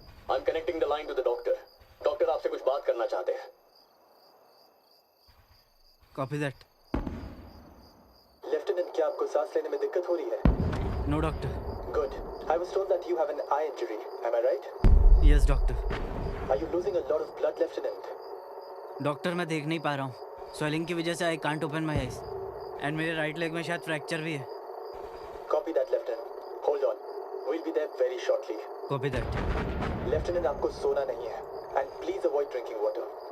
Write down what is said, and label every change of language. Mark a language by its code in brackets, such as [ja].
[en] I am connecting the line to the doctor. [hi] Doctor आपसे कुछ बात करना चाहते हैं। [en] Copy that. [hi] लेफ्टिनेंट, क्या आपको सांस लेने में दिक्कत हो रही है? [en] No doctor. Good. I was told that you have an eye injury. Am I right? Yes doctor. Are you losing a lot of blood, Lieutenant? [hi] Doctor मैं देख नहीं पा रहा हूँ। स्वेलिंग की वजह से [en] I can't open my eyes and [hi] मेरे राइट लेग में शायद फ्रैक्चर भी है। [en] Copy that, Lieutenant. Hold on. We'll be there very shortly. Copy that. Lieutenant, [hi] आपको सोना नहीं है [en] and please avoid drinking water.